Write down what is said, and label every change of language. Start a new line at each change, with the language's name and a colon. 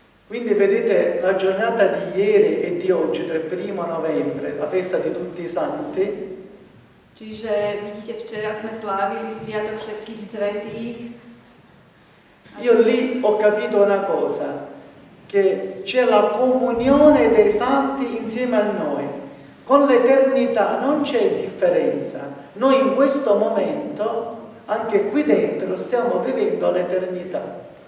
Italian: Quindi vedete, la giornata di ieri e di oggi, del 1 novembre, la festa di tutti i santi.
Slovak: Čiže vidíte, včera sme slávili Sviatok všetkých svätých.
Italian: Io lì ho capito una cosa, che c'è la comunione dei santi insieme a noi. Con l'eternità non c'è differenza. Noi in questo momento, anche qui dentro, stiamo vivendo l'eternità.